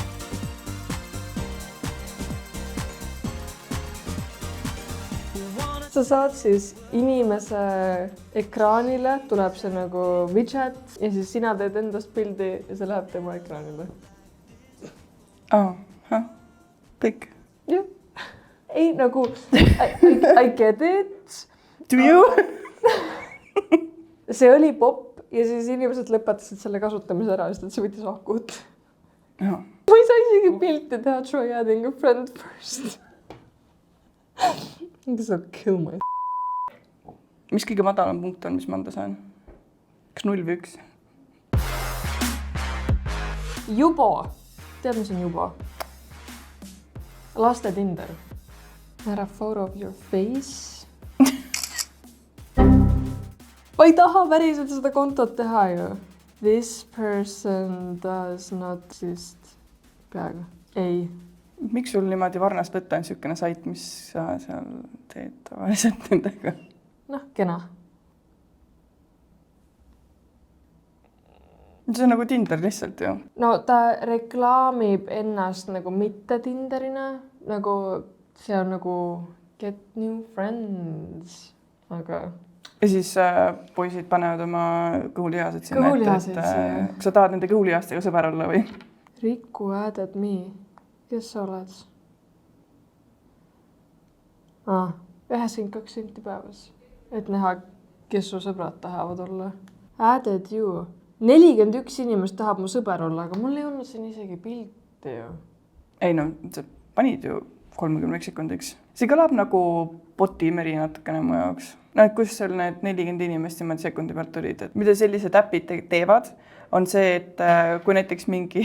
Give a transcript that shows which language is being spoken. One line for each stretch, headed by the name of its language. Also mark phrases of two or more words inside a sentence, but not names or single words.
Estonian: sa sa saad siis inimese ekraanile, tuleb see nagu widget ja siis sina teed endast pildi ja see läheb tema ekraanile. Kõik. Jah. Ei nagu,
English: I get it. Do you?
Estonian: See oli popp ja siis inimesed lõpetasid selle kasutamise ära, sest et see võttis akut. Jah. Ma ei saa isegi pilti teha,
English: try adding a friend first. This will kill my
Estonian: Mis kõige madalam punkt on, mis ma anda saan? Kas 0 või 1? Jubo. Tead, mis on Jubo?
English: Laste Tinder. Add a photo of your face.
Estonian: Ma ei taha päriselt seda kontot teha ju.
English: This person does not exist.
Estonian: Peaaegu. Ei. Miks sul niimoodi varnast võtta on niisugune sait, mis sa seal teed tavaliselt nendega? Noh, kena. See on nagu Tinder lihtsalt ju. No ta reklaamib ennast nagu mitte Tinderina. Nagu see on nagu
English: get new friends.
Estonian: Aga... Ja siis poisid panevad oma kõhulihased sinna Kõhulihased ette, siia. kas sa tahad nende kõhulihastega sõber olla või?
English: Riku added me.
Estonian: Kes sa oled? 92 senti päevas. Et näha, kes su sõbrad tahavad olla.
English: Added you.
Estonian: 41 inimest tahab mu sõber olla, aga mul ei olnud siin isegi pilti ju. Ei no, sa panid ju 30 sekundiks. See kõlab nagu boti meri natukene mu jaoks. No, et kus seal need 40 inimest niimoodi sekundi pealt olid. Et mida sellised äpid teevad, on see, et kui näiteks mingi...